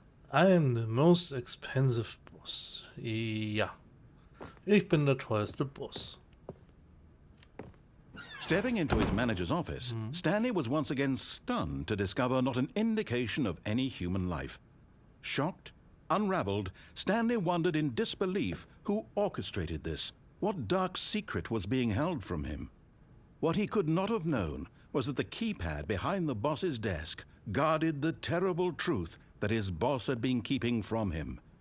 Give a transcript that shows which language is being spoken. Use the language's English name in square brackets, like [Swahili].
[English] I am the most expensive boss. [German] Ja. Ich bin der teuerste Boss. [English] Stepping into his manager's office, Stanley was once again stunned to discover not an indication of any human life. Shocked, unraveled, Stanley wondered in disbelief who orchestrated this. What dark secret was being held from him? What he could not have known was that the keypad behind the boss's desk guarded the terrible truth that his boss had been keeping from him.